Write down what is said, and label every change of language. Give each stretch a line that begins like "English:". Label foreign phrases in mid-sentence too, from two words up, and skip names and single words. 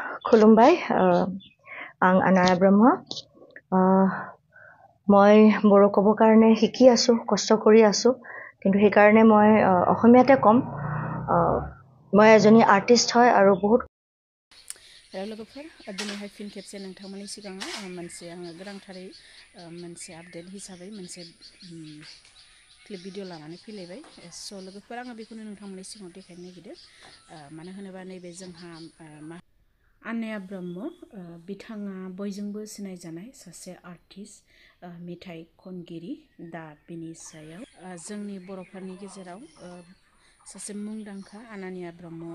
Bodo: खुलुमबाय आं आनाया ब्रह्म
Assamese: মই বড়ো ক'ব কাৰণে শিকি আছো কষ্ট কৰি আছো কিন্তু সেই কাৰণে মই অসমীয়াতে কম মই এজনী আৰ্টিষ্ট হয় আৰু বহুত
Bodo: लोगोफोर दिनैहाय फिन खेबसे नोंथांमोननि सिगाङाव मोनसे आङो गोनांथारै मोनसे आपडेट हिसाबै मोनसे क्लिप भिडिअ लानानै फैलायबाय स' लोगोफोर आङो बेखौनो नोंथांमोननि सिगाङाव देखायनो नागिरदों मानो होनोबा नैबे जोंहा आनाया ब्रह्म बिथाङा बयजोंबो सिनायजानाय सासे आर्टिस्ट मेथाइ खनगिरि दा बिनि सायाव जोंनि बर'फोरनि गेजेराव सासे मुंदांखा आनाया ब्रह्मआ